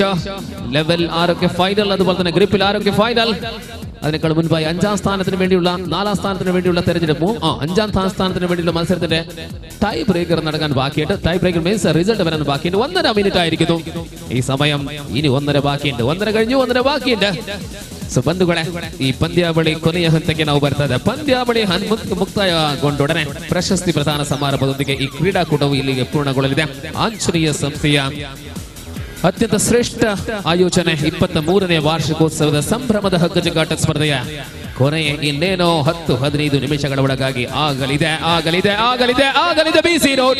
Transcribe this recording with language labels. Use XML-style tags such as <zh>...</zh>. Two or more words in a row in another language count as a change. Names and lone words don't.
<ml>ലെവൽ ആരൊക്കെ ഫൈനൽ, അതുപോലെ തന്നെ ഗ്രിപ്പിൽ ആരൊക്കെ ഫൈനൽ. അതിനേക്കാൾ മുൻപായി 5ാം സ്ഥാനത്തിന് വേണ്ടിയുള്ള 4ാം സ്ഥാനത്തിന് വേണ്ടിയുള്ള തെരഞ്ഞെടുപ്പും 5ാം സ്ഥാനത്തിന് വേണ്ടിയുള്ള മത്സരത്തിന്റെ</ml> <en>tie breaker</en> <ml>നടക്കാൻ ബാക്കിയുണ്ട്.</ml> <en>tie breaker means result</en> <ml>വരാൻ ബാക്കിയുണ്ട്. 1.5 മിനിറ്റ് ആയിരിക്കുന്നു ഈ സമയം. ഇനി 1.5 ബാക്കിയുണ്ട്. 1.5 കഴിഞ്ഞു, 1.5 ಬಾಕಿಯುಂಟು.</ml> <kn>ಸೊ ಬಂಧುಗಳೇ, ಈ ಪಂದ್ಯಾವಳಿ ಕೊನೆಯ ಹಂತಕ್ಕೆ ನಾವು ಬರ್ತದೆ. ಪಂದ್ಯಾವಳಿ ಮುಕ್ತಾಯಗೊಂಡೊಡನೆ ಪ್ರಶಸ್ತಿ ಪ್ರದಾನ ಸಮಾರಂಭದೊಂದಿಗೆ ಈ ಕ್ರೀಡಾಕೂಟವು ಇಲ್ಲಿಗೆ ಪೂರ್ಣಗೊಳ್ಳಲಿದೆ. ಆಂಜನೇಯ ಸಂಸ್ಥೆಯ ಅತ್ಯಂತ ಶ್ರೇಷ್ಠ ಆಯೋಜನೆ 23ನೇ ವಾರ್ಷಿಕೋತ್ಸವದ ಸಂಭ್ರಮದ ಹಗ್ಗ ಜಗ್ಗಾಟ ಸ್ಪರ್ಧೆಯ ಕೊನೆಯ ಇನ್ನೇನೋ 10-15 ನಿಮಿಷಗಳ ಒಳಗಾಗಿ ಆಗಲಿದೆ ಬಿಸಿ ರೋಡ್.</kn>